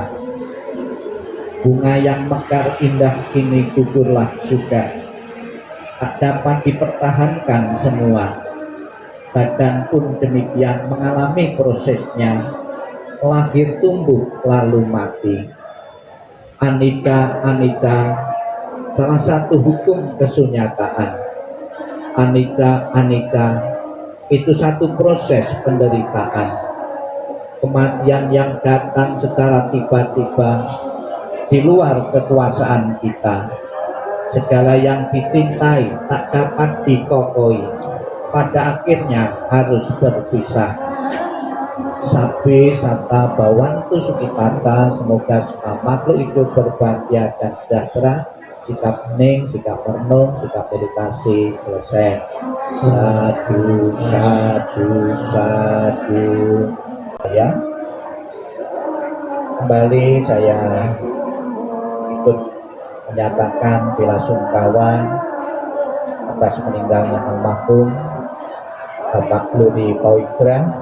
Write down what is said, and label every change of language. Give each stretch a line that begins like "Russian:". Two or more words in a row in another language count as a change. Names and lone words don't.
Indonesian: Bunga yang mekar indah kini gugurlah juga, tak dapat dipertahankan semua. Badan pun demikian mengalami prosesnya, lahir tumbuh lalu mati.
Pali: Anicca, anicca,
Indonesian: salah satu hukum kesunyataan.
Pali: Anicca, anicca,
Indonesian: itu satu proses penderitaan. Kematian yang datang secara tiba-tiba di luar kekuasaan kita. Segala yang dicintai tak dapat dikokoi, pada akhirnya harus berpisah.
Pali: Sabe sata bawantu sukitata,
Indonesian: semoga semua makhluk itu berbahagia dan sejahtera. Sikap hening, sikap merenung, sikap meditasi selesai.
Pali: Sadu, sadu, sadu.
Indonesian: Ya, kembali saya ikut menyatakan bela sungkawa atas meninggalnya almarhum Bapak Luri Pauigra.